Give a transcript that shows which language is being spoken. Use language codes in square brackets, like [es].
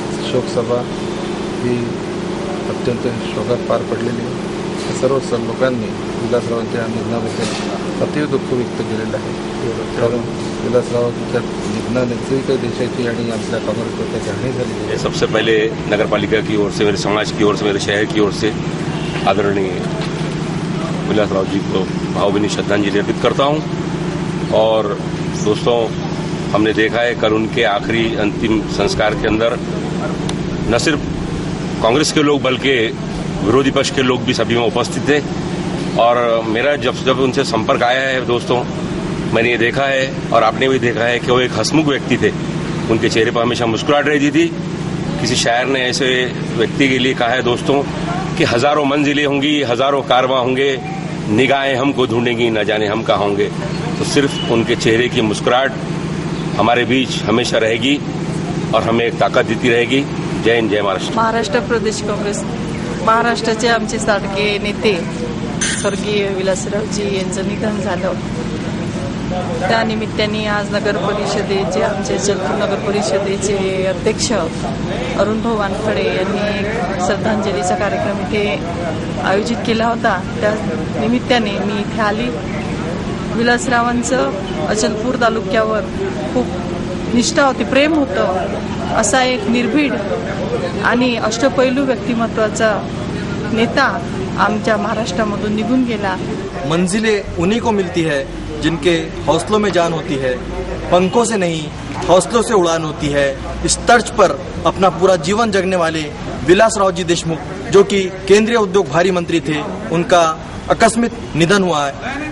[mr] शोकसभा ही अत्यंत शोकात पार पडलेली आहे. सर्व लोकांनी विलासरावांच्या निधनाबद्दल अतीव दुःख व्यक्त केलेलं आहे. कारण विलासरावांच्या निधनाने जी काही देशाची आणि आपल्या काँग्रेसवर त्याची हानी झाली है. [hi] सबसे पहले नगर पालिका की ओर से, मेरे समाज की ओर से, मेरे शहर की ओर से आदरणीय विलासराव जी को भावभीनी श्रद्धांजलि अर्पित करता हूं. और दोस्तों, हमने देखा है कल उनके आखिरी अंतिम संस्कार के अंदर न सिर्फ कांग्रेस के लोग बल्कि विरोधी पक्ष के लोग भी सभी में उपस्थित थे. और मेरा जब उनसे संपर्क आया है दोस्तों, मैंने ये देखा है और आपने भी देखा है कि वो एक हंसमुख व्यक्ति थे. उनके चेहरे पर हमेशा मुस्कुराहट रहती थी. किसी शायर ने ऐसे व्यक्ति के लिए कहा है दोस्तों कि हजारों मंजिलें होंगी, हजारों कारवां होंगे, निगाहें हमको ढूंढेंगी, न जाने हम कहाँ होंगे. तो सिर्फ उनके चेहरे की मुस्कुराहट हमारे बीच हमेशा रहेगी और हमें एक ताकद देती रहेगी. जय हिंद, जय महाराष्ट्र. [mr] महाराष्ट्र प्रदेश काँग्रेस, महाराष्ट्राचे आमचे सारखे नेते स्वर्गीय विलासरावजी यांचं निधन झालं. त्यानिमित्ताने आज नगर परिषदेचे, आमचे अचलपूर नगर परिषदेचे अध्यक्ष अरुणभाऊ वानखडे यांनी एक श्रद्धांजलीचा कार्यक्रम इथे आयोजित केला होता. त्या निमित्ताने मी इथे आली. विलासरावांचं अचलपूर तालुक्यावर खूप निष्ठा होती, प्रेम होतं. असा एक निर्भीड आणि अष्टपैलू व्यक्तिमत्वाचा नेता आमच्या महाराष्ट्रामधून निघून गेला. [hi] मंजिलें उन्हीं को मिलती है जिनके हौसलों में जान होती है. पंखों से नहीं, हौसलों से उड़ान होती है. इस तर्ज पर अपना पूरा जीवन जगने वाले विलासरावजी देशमुख, जो कि केंद्रीय उद्योग भारी मंत्री थे, उनका आकस्मिक निधन हुआ है.